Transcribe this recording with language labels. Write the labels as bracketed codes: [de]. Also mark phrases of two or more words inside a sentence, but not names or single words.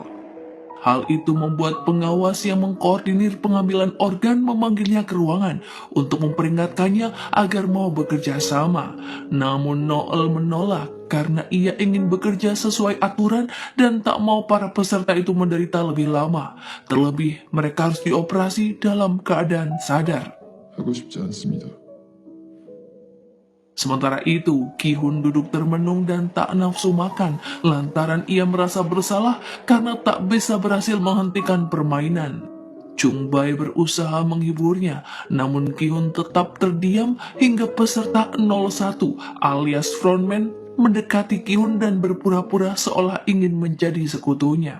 [id] Hal itu membuat pengawas yang mengkoordinir pengambilan organ memanggilnya ke ruangan untuk memperingatkannya agar mau bekerja sama. Namun Noel menolak karena ia ingin bekerja sesuai aturan dan tak mau para peserta itu menderita lebih lama. Terlebih mereka harus dioperasi dalam keadaan sadar. [ko] 하고 싶지 않습니다. [id] Sementara itu, Ki-hun duduk termenung dan tak nafsu makan lantaran ia merasa bersalah karena tak bisa berhasil menghentikan permainan. Chung Bai berusaha menghiburnya, namun Ki-hun tetap terdiam hingga peserta 01 alias frontman mendekati Ki-hun dan berpura-pura seolah ingin menjadi sekutunya.